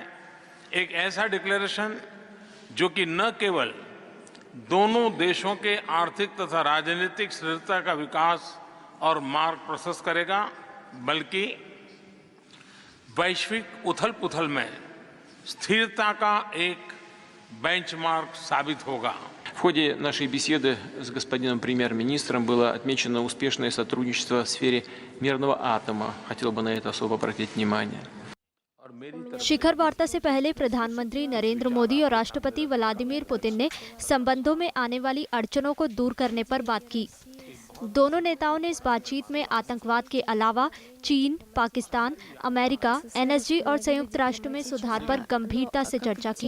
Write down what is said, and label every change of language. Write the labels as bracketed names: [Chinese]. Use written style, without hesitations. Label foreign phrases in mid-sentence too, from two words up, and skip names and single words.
[Hindi] एक ऐसा डिक्लेरेशन जो कि न केवल दोनों देशों के आर्थिक तथा राजनीतिक स्थिरता का विकास और मार्ग प्रशस्त करेगा, बल्कि वैश्विक उथल-पुथल में स्थिरता का एक बेंचमार्क साबित होगा। [Russian] В ходе нашей беседы с господином премьер-министром было отмечено успешное сотрудничество в сфере мирного атома. Хотел бы на это особо обратить внимание. [Hindi] शिखर वार्ता से पहले प्रधानमंत्री नरेंद्र मोदी और राष्ट्रपति व्लादिमीर पुतिन ने संबंधों में आने वाली अड़चनों को दूर करने पर बात की। दोनों नेताओं ने इस बातचीत में आतंकवाद के अलावा चीन, पाकिस्तान, अमेरिका, एनएसजी और संयुक्त राष्ट्र में सुधार पर गंभीरता से चर्चा की।